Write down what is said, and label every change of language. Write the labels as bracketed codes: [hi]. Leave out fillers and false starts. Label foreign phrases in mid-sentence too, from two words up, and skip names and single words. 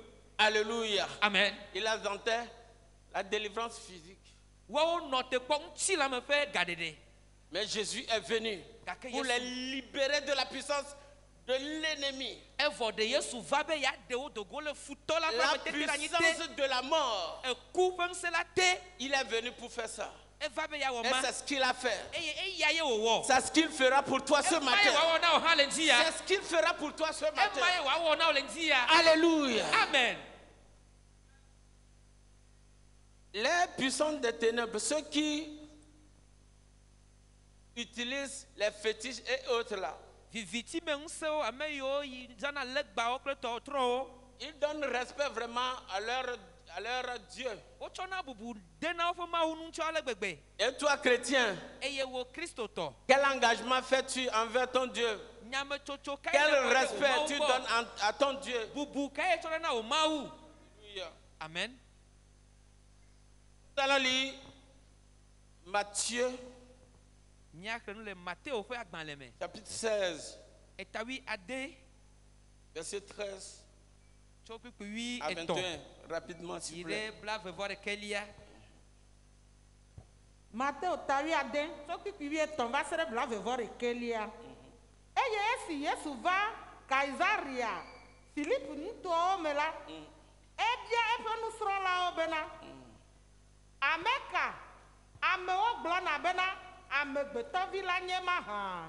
[fr] Alléluia. Amen. Il attendait la délivrance physique. [ee] Woawo nɔ te kpɔ ŋutilãme ƒe gaɖeɖe. [fr] Mais Jésus est venu [ee] Gake [fr] pour [ee] Yesu- [fr] les libérer de la puissance de l'ennemi. [ee] Evɔ ɖe Yesu va be yeaɖe wo do go le futɔ la ƒe [fr] La [ee] metete ɖe anyi te. [fr] puissance de la mort. [ee] Eku ƒe ŋusẽ la te. [fr] Il est venu pour faire ça. [ee] Eva be yeawɔ [fr] Et [ee] ma. [fr] c'est ce qu'il a fait. [ee] Eye eya ye wòwɔ. [fr] C'est ce qu'il fera pour toi ce [ee] Ema ye [fr] matin. [ee] wòawɔ na wò hã le ŋdi ya. [fr] C'est ce qu'il fera pour toi ce matin. [ee] Ema ye wòawɔ na wò le ŋdi ya. Alléluia. Amen. [fr] Les puissants des ténèbres, ceux qui utilisent les fétiches et autres là, [ee] Viviti me ŋusẽwo ame yiwo yi zãna legbawo kple tɔtrɔwo. [fr] Ils donnent respect vraiment à leur Dieu. [ee] wotsɔna bubu dena woƒe mawu nu ŋutsɔ ale gbegbe. [fr] Et toi, chrétien, [ee] Eye wo kristotɔ. [fr] quel engagement fais-tu envers ton Dieu? [ee] Nyametsotso kae [fr] Quel [ee] le wɔna [fr] respect [ee] wo [fr] tu [ee] mawu [fr] donnes [ee] gbɔ. [fr] à ton Dieu? [ee] Bubu kae tsɔ ɖe na wo mawu. Alléluia. Amen. [fr] Nous allons lire Matthieu, [ee] Míaxlẽ nu le Mateo ƒe agbalẽ me. [fr] chapitre 16, [ee] Etawi ade [fr] verset 13 [ee] tso kpikpi [fr] à [ee] wi etɔ̃ [fr] 21. Rapidement, s'il [ee] yi [fr] vous plaît. [ee] ɖe blaeve-vɔ-ɖekelia. Mateo tawi ade tso kpikpi wi etɔ̃ va se ɖe blaeve-vɔ-ɖekelia. Eye esi Yesu va Kaisaria Filipi nutowo me la, ebia eƒe nusrɔ̃lawo bena, ame ka amewo gblɔna bena amegbetɔvi la nye mahã?